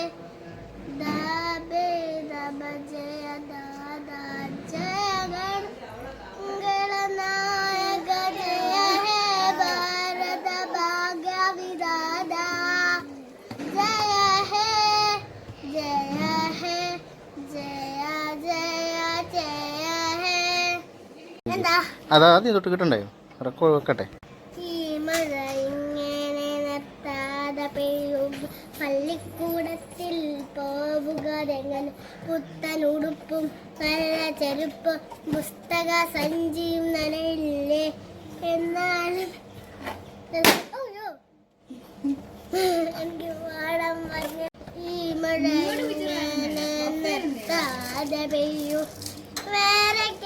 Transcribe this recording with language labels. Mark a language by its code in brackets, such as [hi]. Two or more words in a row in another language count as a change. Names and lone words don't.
[bn] দাবে দব জয় দাদা জয় গণনায়ক জয় হে ভারত ভাগ্য বিদাদা জয় হে জয় হে জয় জয় জয় হে എന്താ [ml] അതാദ്യം തൊട്ട് കിട്ടണ്ടായോ റെക്കോർഡ് വെക്കട്ടെ. ഈ മഴ ഇങ്ങനെ നിർത്താതെ പെയ്യും പള്ളിക്കൂടത്തിൽ പോവുകതെങ്ങനെ പുത്തൻ ഉടുപ്പും നല്ല ചെരുപ്പും പുസ്തക സഞ്ചിയും നനയില്ലേ എന്നാലും എനിക്ക് പാടം പറഞ്ഞ ഈ മഴ ഇങ്ങനെ നിർത്താതെ പെയ്യും വേറെ